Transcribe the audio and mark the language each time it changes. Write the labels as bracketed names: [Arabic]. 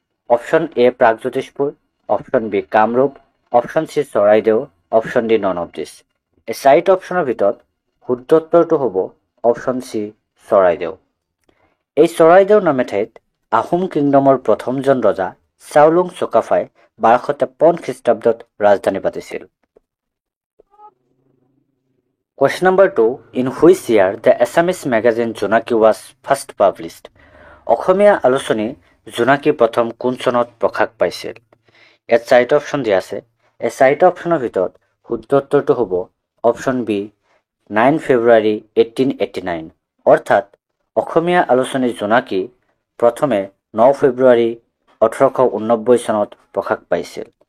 [English] Option A Pragjyotishpur, option B Kamrup, option C Charaideo, option D none of this. [Assamese] এই 4টা অপশ্যনৰ ভিতৰত শুদ্ধ উত্তৰটো হ'ব অপশ্যন চি চৰাইদেউ। এই চৰাইদেউ নামে ঠাইত আহোম কিংডমৰ প্ৰথমজন ৰজা চাওলুং চুকাফাই 1253 খ্ৰীষ্টাব্দত ৰাজধানী পাতিছিল। [English] Question number 2, in which year the Assamese magazine Jonaki was first published? [Assamese] অসমীয়া আলোচনী জোনাকী প্ৰথম কোন চনত প্ৰকাশ পাইছিল? ইয়াত 4টা অপশ্যন দিয়া আছে। এই 4টা অপশ্যনৰ ভিতৰত শুদ্ধ উত্তৰটো হ'ব অপশ্যন বি 9 ফেব্ৰুৱাৰী 1889। অৰ্থাৎ অসমীয়া আলোচনী জোনাকী প্ৰথমে 9 ফেব্ৰুৱাৰী 1889 চনত প্ৰকাশ পাইছিল।